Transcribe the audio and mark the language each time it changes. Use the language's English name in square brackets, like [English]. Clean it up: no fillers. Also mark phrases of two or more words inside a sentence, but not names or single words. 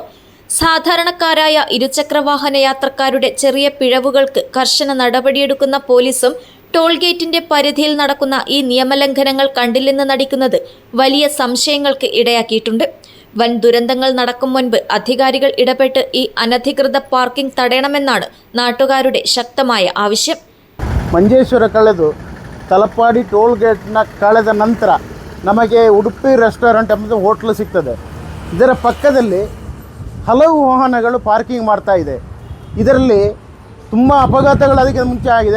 [Malayalam] സാധാരണക്കാരായ ഇരുചക്രവാഹന യാത്രക്കാരുടെ ചെറിയ പിഴവുകൾക്ക് കർശന നടപടിയെടുക്കുന്ന പോലീസും ടോൾ ഗേറ്റിന്റെ പരിധിയിൽ നടക്കുന്ന ഈ നിയമലംഘനങ്ങൾ കണ്ടില്ലെന്ന് നടിക്കുന്നത് വലിയ സംശയങ്ങൾക്ക് ഇടയാക്കിയിട്ടുണ്ട്. വൻ ദുരന്തങ്ങൾ നടക്കും മുൻപ് അധികാരികൾ ഇടപെട്ട് ഈ അനധികൃത പാർക്കിംഗ് തടയണമെന്നാണ് നാട്ടുകാരുടെ ശക്തമായ ആവശ്യം. [Kannada] ಮಂಜೇಶ್ವರ ಕಳೆದು ತಲಪಾಡಿ ಟೋಲ್ ಗೇಟ್ನ ಕಳೆದ ನಂತರ ನಮಗೆ ಉಡುಪಿ ರೆಸ್ಟೋರೆಂಟ್ ಎಂಬುದು ಹೋಟ್ಲು ಸಿಗ್ತದೆ. ಇದರ ಪಕ್ಕದಲ್ಲಿ ಹಲವು ವಾಹನಗಳು ಪಾರ್ಕಿಂಗ್ ಮಾಡ್ತಾ ಇದೆ. ಇದರಲ್ಲಿ ತುಂಬ ಅಪಘಾತಗಳು ಅದಕ್ಕೆ ಮುಂಚೆ ಆಗಿದೆ.